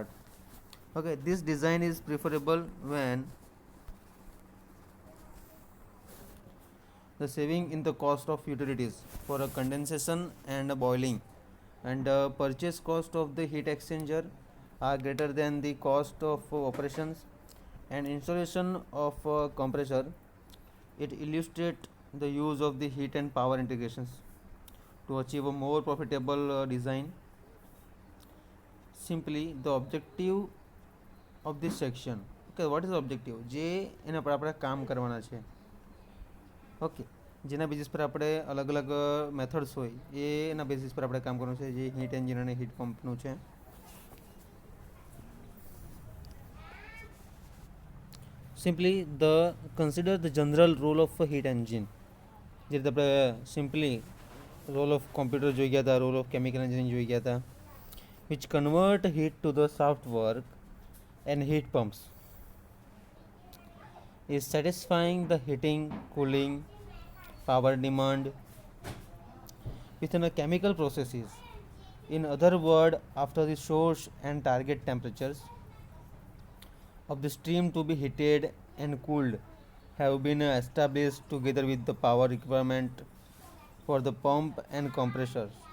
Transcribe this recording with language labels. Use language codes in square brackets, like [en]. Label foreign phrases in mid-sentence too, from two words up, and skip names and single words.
[en] Okay, this design is preferable when the saving in the cost of utilities for a condensation and a boiling and the purchase cost of the heat exchanger are greater than the cost of operations and installation of a compressor. It illustrates the use of the heat and power integrations to achieve a more profitable design. Simply, the objective of this section. Okay, what is the objective? [gu] જે એના પર આપણે કામ કરવાના છે. ઓકે, જેના બેઝિસ પર આપણે અલગ અલગ મેથડ્સ હોય એના બેઝિસ પર આપણે કામ કરવાનું છે, જે હીટ એન્જિન અને હીટ પંપનું છે. [en] Simply, consider the general role of a heat engine. [gu] જે રીતે આપણે સિમ્પલી [en] role of computer [gu] જોઈ ગયા હતા, [en] role of chemical engineering [gu] જોઈ ગયા હતા, [en] which convert heat to the soft work and heat pumps is satisfying the heating, cooling, power demand within a chemical processes. In other words, after the source and target temperatures of the stream to be heated and cooled have been established together with the power requirement for the pump and compressors.